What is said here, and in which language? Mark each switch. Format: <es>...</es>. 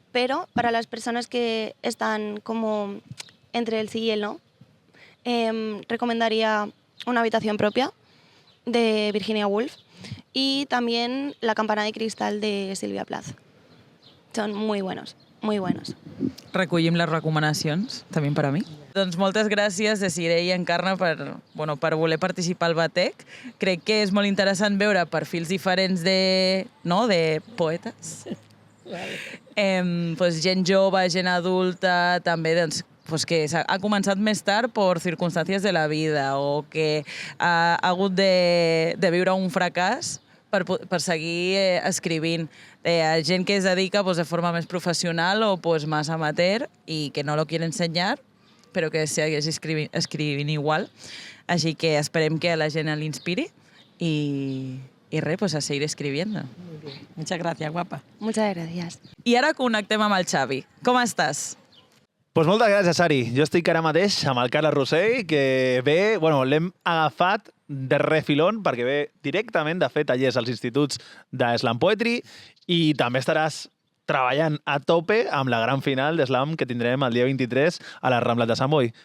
<es>Pero para las personas que están como entre el sí y el no, recomendaría Una habitación propia de Virginia Woolf y también La campana de cristal de Silvia Plath. Son muy buenos, muy buenos.</es> <ca>Recollim les recomanacions, també per a mi. Doncs moltes gràcies, Desiree i Encarna, per voler participar al Batec. Crec que és molt interessant veure perfils diferents de poetes. Pues, gent jove, gent adulta, també pues que ha començat més tard per circumstàncies de la vida o que ha hagut de viure un fracàs per seguir escrivint. Gent que es dedica pues, de forma més professional o pues,</ca> <es>más amateur</es> <ca>i que</ca> <es>no lo quiere</es> <ca>ensenyar, però que segueix escrivint igual. Així que esperem que a la gent l'inspiri i res, pues</ca> <es>a seguir escribiendo. Muy bien. Muchas gracias, guapa. Muchas gracias.</es> <ca>I ara connectem amb el Xavi. Com estàs? Pues moltes gràcies, Ari. Jo estic ara mateix amb el Carles Rossell, que ve, l'hem agafat de refilón perquè ve directament de fer tallers als instituts de Slam Poetry i també estaràs treballant a tope amb la gran final d'Slam que tindrem el dia 23 a les Rambles de Sant Boi.</ca>